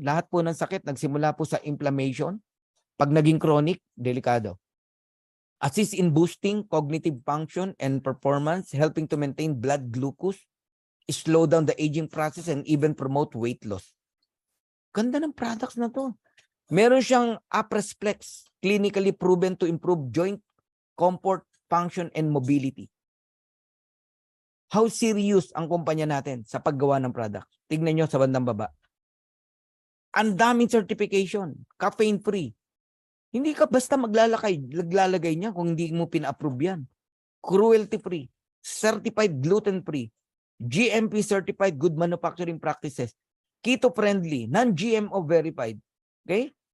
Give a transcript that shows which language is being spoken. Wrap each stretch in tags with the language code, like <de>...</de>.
<tl>Lahat po ng sakit nagsimula po sa inflammation. Pag naging chronic, delikado.</tl> <en>Assist in boosting cognitive function and performance, helping to maintain blood glucose, slow down the aging process, and even promote weight loss.</en> <tl>Ganda ng</tl> <en>products</en> <tl>na to. Meron siyang</tl> <en>Apresflex, clinically proven to improve joint comfort, function, and mobility. How serious</en> <tl>ang kumpanya natin sa paggawa ng product? Tignan nyo sa bandang baba. Ang daming certification, caffeine-free. Hindi ka basta maglalagay niya kung hindi mo pina-approve yan. Cruelty-free, certified gluten-free,</tl> <en>GMP certified good manufacturing practices, keto friendly, non-GMO verified, okay?</en>